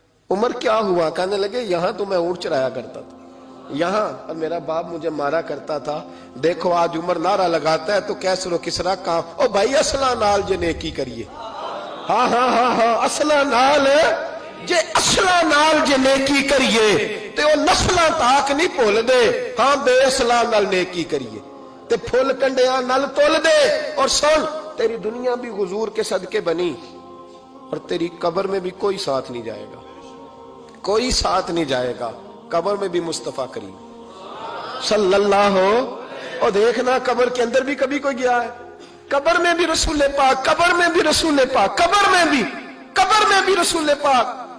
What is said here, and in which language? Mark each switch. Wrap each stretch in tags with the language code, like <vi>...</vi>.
<ur>عمر کیا ہوا؟ کہنے لگے یہاں تو میں اونٹ چرایا کرتا تھا، یہاں اور میرا باپ مجھے مارا کرتا تھا، دیکھو آج عمر نعرہ لگاتا ہے تو کیسر و کسرا کام،</ur> <pa>او بھائی اصلہ نال جے نیکی کریے،</pa> <ur>ہاں ہاں ہاں ہاں اصلہ نال جے، اصلہ نال جے نیکی کریے</ur> <pa>تے وہ نسلاں تاک نہیں بھول دے ہاں بے اصلاں نال نیکی کریے تے پھل کنڈیاں نال تول دے.</pa> <ur>اور سن تیری دنیا بھی حضور کے صدقے بنی اور تیری قبر میں بھی کوئی ساتھ نہیں جائے گا, کوئی ساتھ نہیں جائے گا. قبر میں بھی مصطفیٰ کریم صلی اللہ ہو. اور دیکھنا قبر کے اندر بھی کبھی کوئی گیا ہے؟ قبر میں بھی رسول پاک, قبر میں بھی رسول پاک, قبر میں بھی رسول پاک.</ur>